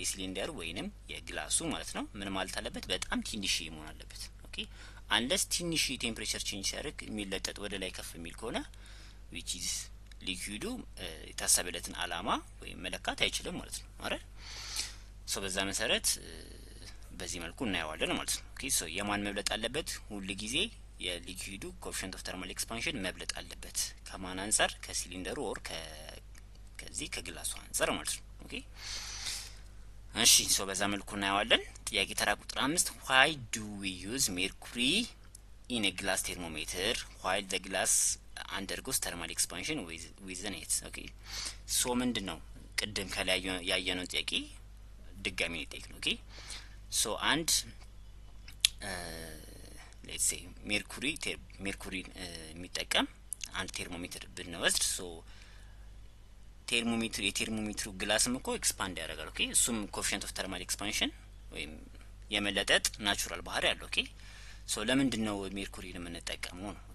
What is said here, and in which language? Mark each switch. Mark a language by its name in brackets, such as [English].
[Amharic] የሲሊንደሩ ወይንም የግላሱ ማለት ነው ምን ማለት አለበት? በጣም ትንሽ መሆን አለበት። ኦኬ አንለስ ትንሽ ቴምፕሬቸር ቼንጅ ሲያደርግ የሚለጠጥ ወደ ላይ ከፍ የሚል ከሆነ [English] which is [Amharic] ሊኩዊዱ የታሰበለትን አላማ ወይም መለካት አይችልም ማለት ነው አይደል? ሶ በዛ መሰረት በዚህ መልኩ እናየዋለን ማለት ነው። ኦኬ ሶ የማን መብለጥ አለበት? ሁሉ ጊዜ የሊኩዊዱ ኮኤፊሽንት ኦፍ ተርማል ኤክስፓንሽን መብለጥ አለበት። ከማን አንፃር? ከሲሊንደሩ ኦር ከዚህ ከግላሱ አንፃር ማለት ነው። ኦኬ እሺ ሶ በዛ መልኩ እናየዋለን። ጥያቄ ተራ ቁጥር 5 [English] why do we use mercury in a glass thermometer while the glass undergoes thermal expansion with the net? [Amharic] ኦኬ ሶ ምንድነው ቅድም ከላይ ያየነው ጥያቄ ድጋሚ እንጠይቅ ነው። ኦኬ ሶ አንድ [English] let's say [Amharic] ሜርኩሪ የሚጠቀም አንድ ቴርሞሜትር ብንወስድ ሶ የቴርሞሜትሩ ግላስም እኮ ኤክስፓንድ ያደርጋል። ኦኬ እሱም ኮኤፊሽንት ኦፍ ተርማል ኤክስፓንሽን ወይም የመለጠጥ ናቹራል ባህሪ ያለው። ኦኬ ሶ ለምንድን ነው ሜርኩሪን የምንጠቀመው ነው?